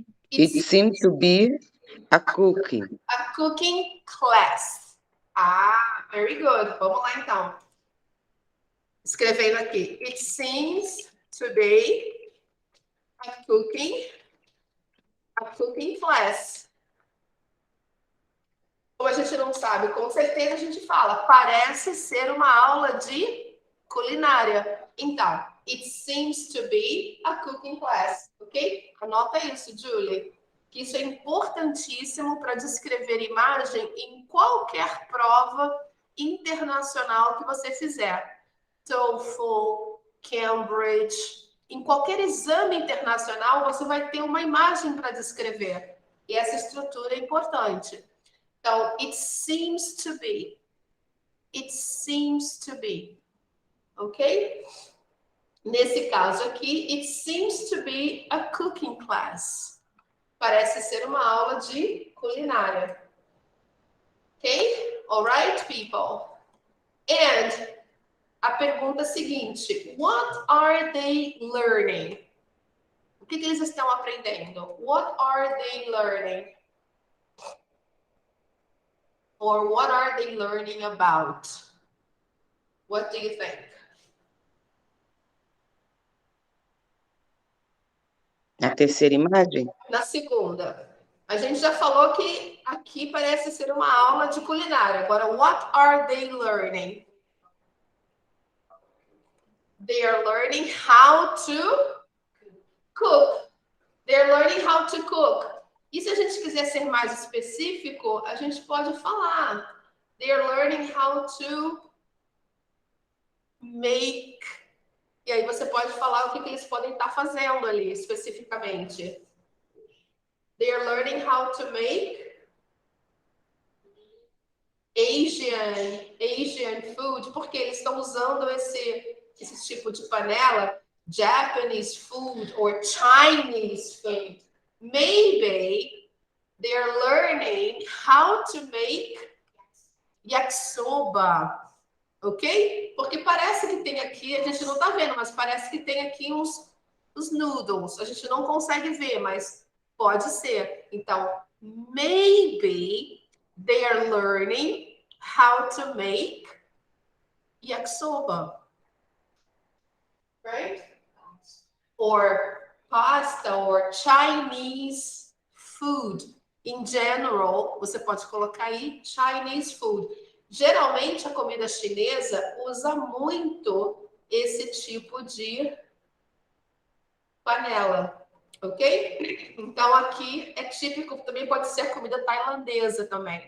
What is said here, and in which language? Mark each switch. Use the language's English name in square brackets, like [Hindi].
[English] It seemed to be a cooking. A cooking class. Ah, very good. [Portuguese] Vamos lá então. Escrevendo aqui. [English] It seems to be a cooking class. [Portuguese] Como a gente não sabe, com certeza a gente fala. Parece ser uma aula de culinária. [English] Então, it seems to be a cooking class. [Portuguese] Ok? Anota isso, Julie. Que isso é importantíssimo para descrever imagem em qualquer prova internacional que você fizer. TOEFL, Cambridge, em qualquer exame internacional, você vai ter uma imagem para descrever. E essa estrutura é importante. [English] Então, it seems to be. It seems to be. Ok? [Portuguese] Nesse caso aqui, [English] it seems to be a cooking class. [Portuguese] Parece ser uma aula de culinária. Ok? [English] All right, people? And [Portuguese] a pergunta seguinte: [English] what are they learning? [Portuguese] O que eles estão aprendendo? [English] What are they learning? Or what are they learning about? What do you think? [Portuguese] Na terceira imagem? Na segunda. A gente já falou que aqui parece ser uma aula de culinária. [English] Agora, what are they learning? They are learning how to cook. They're learning how to cook. [Portuguese] E se a gente quiser ser mais específico, a gente pode falar. [English] They are learning how to make. [Portuguese] E aí você pode falar o que eles podem estar fazendo ali, especificamente. [English] They are learning how to make Asian food, [Portuguese] porque eles estão usando esse tipo de panela, [English] Japanese food or Chinese food. Maybe they are learning how to make yakisoba, ok? [Portuguese] Porque parece que tem aqui, a gente não tá vendo, mas parece que tem aqui os noodles. A gente não consegue ver, mas pode ser. [English] Então, maybe they are learning how to make yakisoba, right? Or pasta or Chinese food. In general, [Portuguese] você pode colocar aí Chinese food. Geralmente, a comida chinesa usa muito esse tipo de panela, ok? Então, aqui é típico, também pode ser a comida tailandesa também.